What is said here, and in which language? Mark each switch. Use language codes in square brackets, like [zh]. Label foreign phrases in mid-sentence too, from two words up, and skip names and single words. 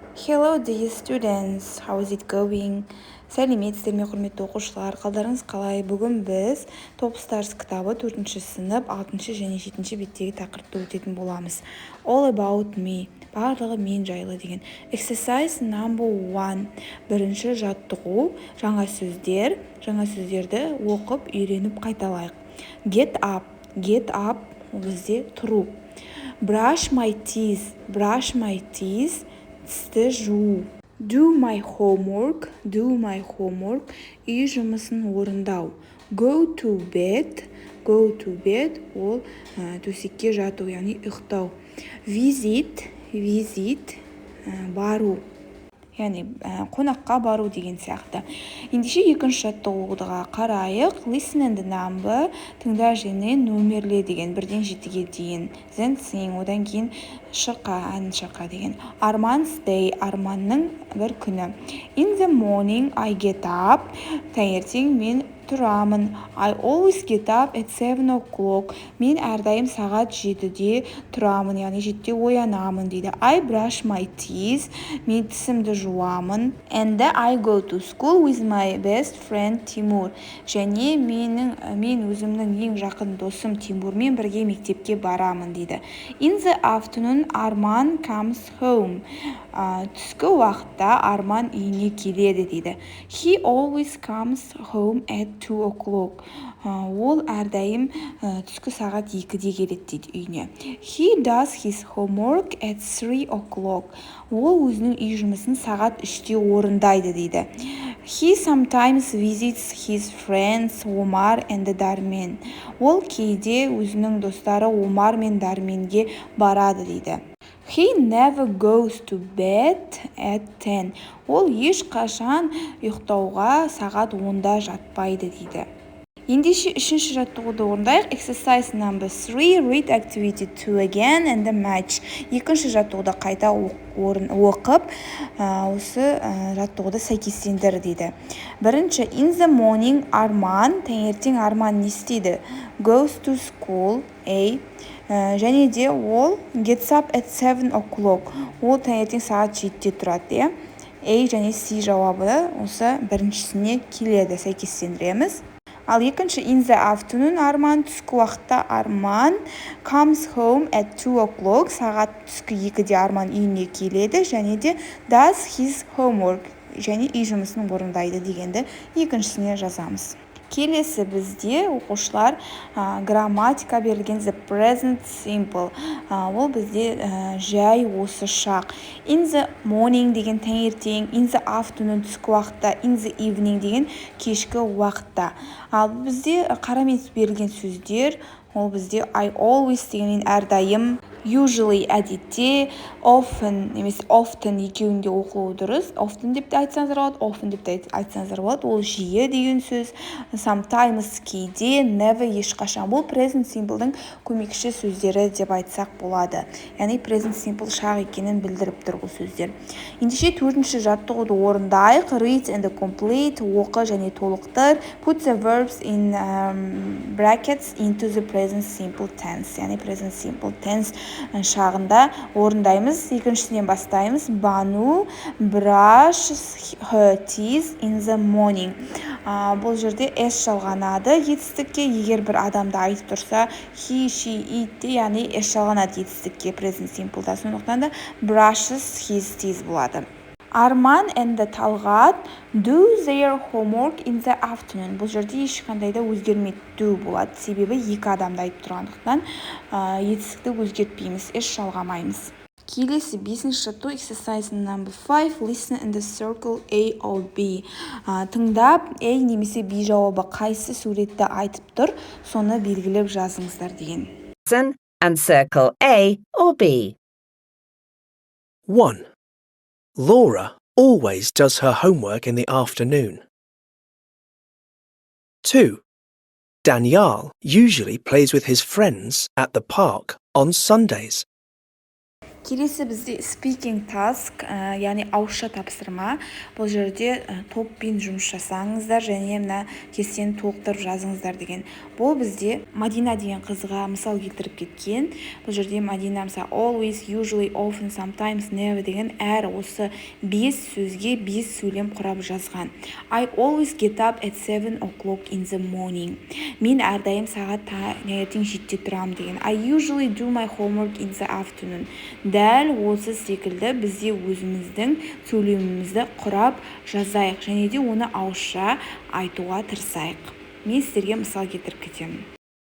[en] Hello dear students, how is it going? [kk] Сәлеметсіздер ме құрметті оқушылар, қалдарыңыз қалай? Бүгін біз Top Stars кітабы 4-ші сынып 6-шы және 7-ші беттегі тақырыпты өтетін боламыз. [en] All about me, [kk] барлығы мен жайлы деген. [en] Exercise number 1, [kk] бірінші жаттығу, жаңа сөздерді оқып үйреніп қайталайық. [en] Get up [kk] ол бізде тұру. [en] Brush my teeth, [kk] тісті жуу. [en] Do my homework, [kk] үй жұмысын орындау. [en] Go to bed, [kk] ол төсекке жату, яғни ұйықтау. Visit, бару, яғни қонаққа бару деген сияқты. Ендеше екінші жаттығуға қарайық. [en] Listen and number, [kk] тыңда және нөмерле деген, 1-ден 7-ге дейін. [en] Then sing, [kk] одан кейін ән шырқа деген. [en] Arman's day, [kk] арманның бір күні. [en] In the morning I get up, [kk] таңертең мен тұрамын. [en] I always get up at 7 o'clock. [kk] Мен әрдайым сағат 7-де тұрамын, яғни 7-де оянамын дейді. [en] I brush my teeth. [kk] Мен тісімді жуамын. [en] And I go to school with my best friend Тимур. [kk] Және мен өзімнің ең жақын досым Тимурмен бірге мектепке барамын дейді. [en] In the afternoon, Арман comes home. [kk] Түскі уақытта Арман үйіне келеді дейді. [en] He always comes home at 2 o'clock. [kk] Ол әрдайым түскі сағат 2-де келеді дейді үйіне. [en] He does his homework at 3 o'clock. [kk] Ол өзінің үй жұмысын сағат 3-те орындайды дейді. [en] He sometimes visits his friends Омар and Дармен. [kk] Ол кейде өзінің достары Омар мен Дарменге барады дейді. [en] He never goes to bed at 10. [kk] Ол ешқашан ұйықтауға сағат 10-да жатпайды дейді. Ендеше үшінші жаттығуды орындайық. [en] Exercise number 3, read activity 2 again and the match. [kk] Екінші жаттығуды қайта оқып, осы жаттығуды сәйкестендір дейді. Бірінші, [en] in the morning, [kk] Арман, таңертең Арман не істейді? [en] Goes to school, A. [kk] Және де ол [en] gets up at 7 o'clock. [kk] Ол таңертең сағат 7-де тұрады. A және C жауабы осы біріншісіне келеді, сәйкестендіреміз. Ал екінші, [en] in the afternoon, [kk] Арман, түскі уақытта Арман [en] comes home at 2 o'clock. [kk] Сағат түскі 2-де Арман үйіне келеді, және де [en] does his homework, [kk] және үй жұмысын орындайды дегенді екіншісіне жазамыз. Келесі бізде оқушылар грамматика берілген [en] the present simple. [kk] Ол бізде жай осы шақ. [en] In the morning [kk] деген таңертең, [en] in the afternoon [kk] түскі уақытта, [en] in the evening [kk] деген кешкі уақытта. Ал бізде қарамен берілген сөздер, ол бізде [en] I always [kk] дегенмен әрдайым, usually әдетте, often немесе often екеуінде оқылуы дұрыс. Often деп те айтсаңыздар болады, often деп те айтсаңыздар болады. Ол жиі деген сөз. Sometimes кейде, never ешқашан. Бұл [en] present simple'дың [kk] көмекші сөздері деп айтсақ болады. Яғни [en] present simple [kk] шақ екенін білдіріп тұр бұл сөздер. Ендеше төртінші жаттығуды орындайық. [en] Read and complete, [kk] оқы және толықтыр. [en] Put the verbs in brackets into the present simple tense. [kk] Яғни [en] present simple tense [kk] шағында орындаймыз. Екіншісінен бастаймыз. [en] Бану brushes her teeth in the morning. [kk] Бұл жерде S жалғанады етістікке. Егер бір адамды айтып тұрса, [en] he, she, it, [kk] яғни S жалғанады етістікке [en] present simple'да. [kk] Сондықтан да [en] brushes his teeth болады. Арман and Талғат do their homework in the afternoon. [kk] Бұл жерде ешқандай да өзгермейді, do болады. Себебі екі адамды айтып тұрғандықтан етістікті өзгертпейміз, S жалғамаймыз. Келесі бесінші жаттығу [en] exercise number 5, [kk] listen and circle A or B. Тыңдап, A немесе B жауабы қайсы суретті айтып тұр, соны белгілеп жазыңыздар деген. [en] Listen and circle A or B. 1. Laura always does her homework in the afternoon. 2. Daniel usually plays with his friends at the park on Sundays. [kk] Келесі бізде [en] speaking task, [kk] яғни ауызша тапсырма. Бұл жерде топпен жұмыс жасаңыздар және мына кестені толықтырып жазыңыздар деген. Бұл бізде Мадина деген қызға мысал келтіріп кеткен. Бұл жерде Мадина мысалы [en] always, usually, often, sometimes, never [kk] деген әр осы 5 сөзге 5 сөйлем құрап жазған. [en] I always get up at 7 o'clock in the morning. [kk] Мен әрдайым сағат таңертең 7-те тұрамын деген. [en] I usually do my homework in the afternoon. [kk] Дәл осы секілді бізде өзіміздің сөйлемімізді құрап жазайық және де оны ауызша айтуға тырысайық. Мен сіздерге мысал келтіріп кетемін.